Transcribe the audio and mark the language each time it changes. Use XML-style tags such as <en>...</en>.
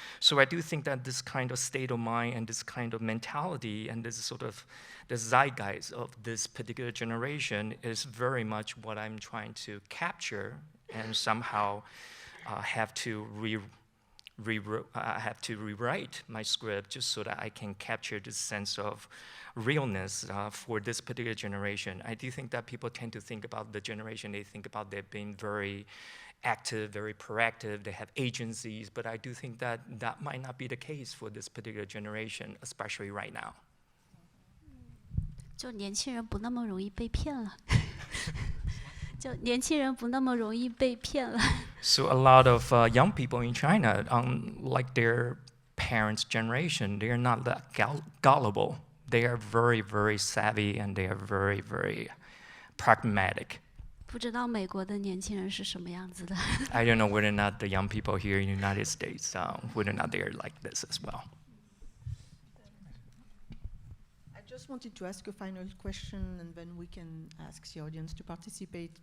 <en>So I do think that this kind of state of mind and this kind of mentality and this sort of the zeitgeist of this particular generation is very much what I'm trying to capture and somehow have to rewrite my script just so that I can capture this sense of realness for this particular generation. I do think that people tend to think about the generation, they think about them being very active, very proactive, they have agencies, but I do think that that might not be the case for this particular generation, especially right now.</en> <zh>就年轻人不那么容易被骗了。就年轻人不那么容易被骗了。</zh> <en>So a lot of young people in China, like their parents' generation, they are not that gullible. They are very, very savvy and they are very, very pragmatic.</en> <zh>不知道美国的年轻人是什么样子的。</zh> <en>I don't know whether or not the young people here in the United States, whether or not they are like this as well. I just wanted to ask a final question, and then we can ask the audience to participate.</en>